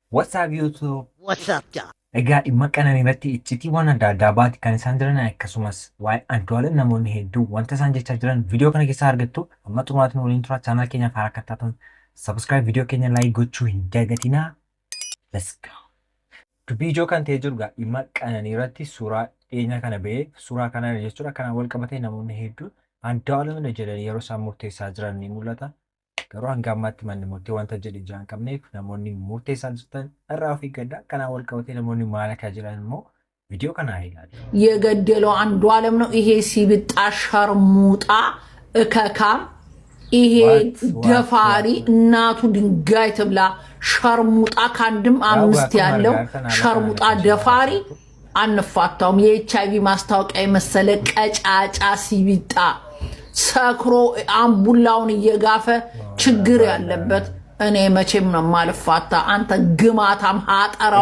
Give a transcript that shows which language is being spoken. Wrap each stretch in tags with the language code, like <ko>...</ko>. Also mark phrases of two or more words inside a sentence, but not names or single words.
<en>What's up YouTube? What's up, John?</en> <om>Egaa dhimma qananii irratti iccitiiwwan adda addaa baati kan isaan jiran akkasumas waa'ee Andu'aalem namoonni hedduu wanta isaan jechaa jiran viidiyoo kana keessaa argattu amma xumuraatiin waliin tura chaanal keenya karaa akka taatan subscribe viidiyoo keenya like gochuu hin dagatinaa.</om> <en>Let's go.</en> <om>Dubbii ijoo kan ta'ee jiru dhimma qananii irratti suuraa dhiyeenya kana ba'ee suuraa kana jechuudha kanaan wal qabatee namoonni hedduun Andu'aalem jedhanii yeroo isaan murteessaa jiran ni mul'ata. Garuu hanga ammaatti manni murtee wanta jedhe jaan qabneef namoonni murteessaa jirtan irraa of eeggadhaa. Kanaan wal qabatee namoonni maal akka jiran immoo ቪዲዮ kana ይላል።</om> <am>የገደለው አንዱዓለም ነው። ይሄ ሲብጣ ሸርሙጣ እከካም ይሄ ደፋሪ እናቱ ድንጋይ ትብላ ሸርሙጣ ካንድም አምስት ያለው ሸርሙጣ ደፋሪ አንፋታውም። የኤችአይቪ ማስታወቂያ የመሰለ ቀጫጫ ሲብጣ ሰክሮ አምቡላውን እየጋፈ ችግር ያለበት እኔ መቼም ነው ማልፋታ። አንተ ግማታም ሀጠራው</am>